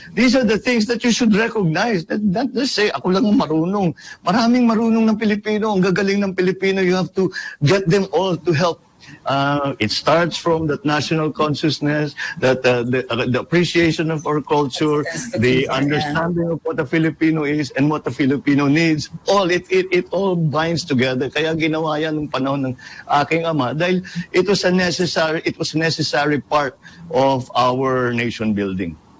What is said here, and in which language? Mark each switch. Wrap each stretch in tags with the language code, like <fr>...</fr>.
<en>These are the things that you should recognize. Not just say,</en> <tl>ako lang ang marunong. Maraming marunong ng Pilipino, ang gagaling ng Pilipino.</tl> <en>You have to get them all to help. It starts from that national consciousness, that the appreciation of our culture, the understanding of what a Filipino is and what a Filipino needs. It all binds together.</en> <tl>Kaya ginawa yan nung panahon ng aking ama dahil</tl> <en>it was a necessary part of our nation building.</en>